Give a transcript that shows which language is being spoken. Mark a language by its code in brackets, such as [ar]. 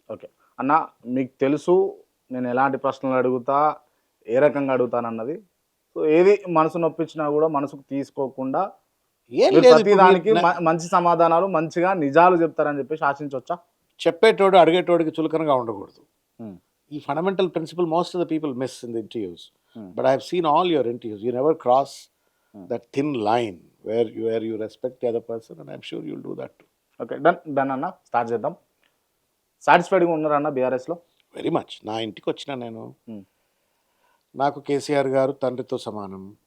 [te] Okay అన్న, మీకు తెలుసు నేను ఎలాంటి ప్రశ్నలు అడుగుతా, ఏ రకంగా అడుగుతానన్నది. సో ఏది మనసు నొప్పించినా కూడా మనసుకు తీసుకోకుండా ఏం మీరు లేదు, ప్రతి దానికి మంచి సమాధానాలు, మంచిగా నిజాలు చెప్తారని చెప్పేసి ఆశించవచ్చా? చెప్పేటోడు అడిగేటోడికి చులకనగా ఉండకూడదు. [en] ఈ fundamental principle most of the people miss in the interviews. But I have seen all your interviews. You never cross that thin line where you respect the other person, and I'm sure you'll do that too. [te] Okay done అన్న, start చేద్దాం. సాటిస్ఫైడ్గా ఉన్నారా అన్న బీఆర్ఎస్లో? [en] Very much. [te] నా ఇంటికి వచ్చిన నేను, నాకు కేసీఆర్ గారు తండ్రితో సమానం.